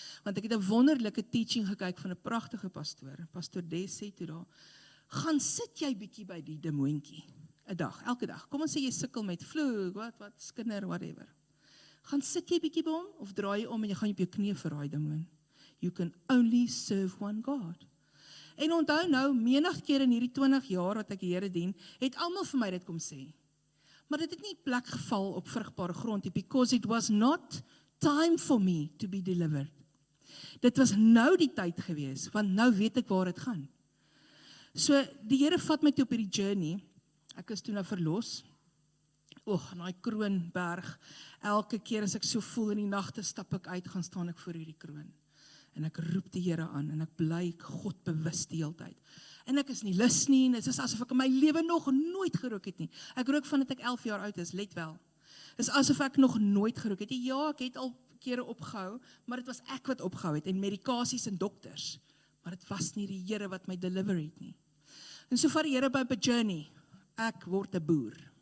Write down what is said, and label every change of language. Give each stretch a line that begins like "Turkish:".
Afrikaans: Want ek het 'n wonderlike teaching gekyk van 'n pragtige pastoor. Pastoor Des sê toe daar, gaan sit jy bietjie by die demoontjie. 'n Dag, elke dag. Kom ons sê jy sukkel met vloek, wat skinder, whatever. Gaan sit jy bietjie by hom, of draai jy om en jy gaan op jou knie vir daai demoon.
English: You can only serve one God.
Afrikaans: En onthou nou, menig keer in hierdie 20 jaar wat ek die Here dien, het almal vir my dit kom sê. Maar dit het nie plek geval op vrugbare grond,
English: because it was not time for me to be delivered.
Afrikaans: Dit was nou die tyd gewees, want nou weet ek waar dit gaan. So, die Here vat my toe op hierdie journey, ek is toe nou verlos, in daai Kroonberg, elke keer as ek so voel in die nagte, stap ek uit, gaan staan ek voor hierdie kroon. En ek roep die Here aan, en ek bly God bewus die hele tyd. En ek is nie lus nie, en dit is asof ek in my lewe nog nooit gerook het nie. Ek rook van dat ek 11 jaar oud is, let wel. Dit is asof ek nog nooit gerook het. Ja, ek het al kere opgehou, maar dit was ek wat opgehou het, en medikasies en dokters. Maar dit was nie die Here wat my deliver het nie. En so vat die Here by 'n journey, ek word 'n boer.